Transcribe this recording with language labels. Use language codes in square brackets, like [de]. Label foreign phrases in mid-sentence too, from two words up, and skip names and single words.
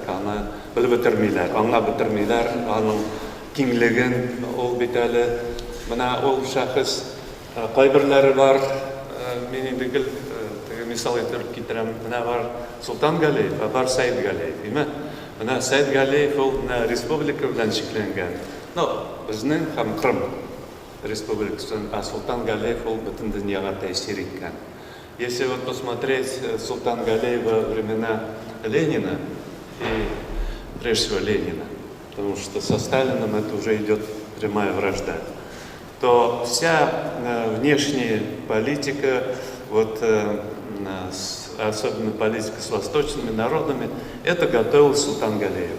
[tt] Аны белеп бетермиләр, аңлап бетермиләр, аның киңлеген, ул бит әле менә ул шәхес кайберләре бар, мин инде теге мисал итеп китерәм, менә бар Солтан Галиев, бар Сәйд Галиев, име? Менә Сәйд Галиев ул республика белән шикләнгән. Безнең һәм Крым республикасын, а Султан Галиев ул бөтен дөньяга тәэсир иткән. [ru] Если вот посмотреть Султан Галиева времена Ленина и прежде всего Ленина, потому что со Сталином это уже идет прямая вражда, то вся внешняя политика, вот, особенно политика с восточными народами, это готовил Султан Галиева.